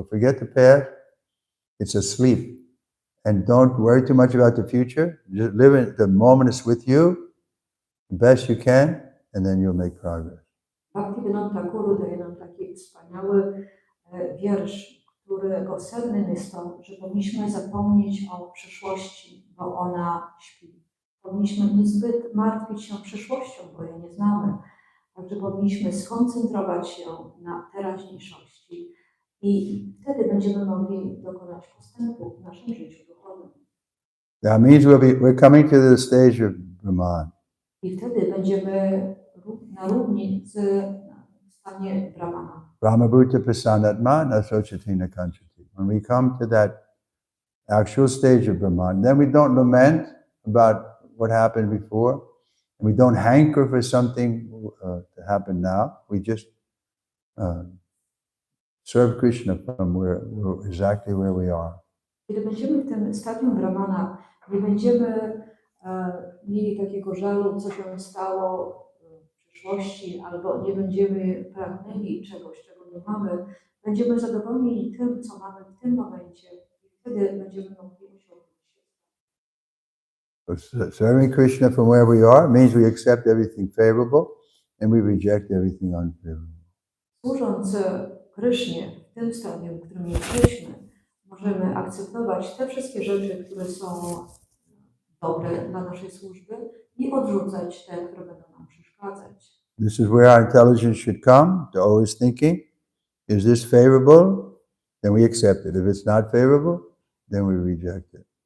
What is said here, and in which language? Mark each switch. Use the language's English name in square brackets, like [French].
[English] So forget the past, it's asleep. And don't worry too much about the future. Just live in the moment is with you, the best you can, and then you'll make progress. [Polish] Bhaktivinoda Thakur daje nam taki wspaniały wiersz, którego sednem jest to, że powinniśmy zapomnieć o przyszłości, bo ona śpi. Powinniśmy niezbyt martwić się przyszłością, bo jej nie znamy. Także powinniśmy skoncentrować się na teraźniejszości i wtedy będziemy mogli dokonać postępu w naszym życiu duchowym. [English] That means we're coming to the stage of Brahman. [Polish] I wtedy będziemy na równi z stanie Brahmana. [Sanskrit] Brahmabhuta prasanatma nasochatina kanchati. [English] When we come to that actual stage of Brahman, then we don't lament about what happened before, and we don't hanker for something to happen now. We just serve Krishna from exactly where we are. [Polish] Kiedy będziemy w tym stadium Brahmana, nie będziemy mieli takiego żalu, co się stało w przyszłości, albo nie będziemy pragnęli czegoś, czego nie mamy. Będziemy zadowoleni tym, co mamy w tym momencie i wtedy będziemy mogli osiągnąć. [English] Serving Krishna from where we are means we accept everything favorable and we reject everything unfavorable. [Polish] Służąc Krysznie w tym stadium, w którym jesteśmy, możemy akceptować te wszystkie rzeczy, które są dobre dla naszej służby i odrzucać te, które będą nam przeszkadzać. [English] This is where our intelligence should come, to always thinking, is this favorable? Then we accept it. If it's not favorable, then we reject it.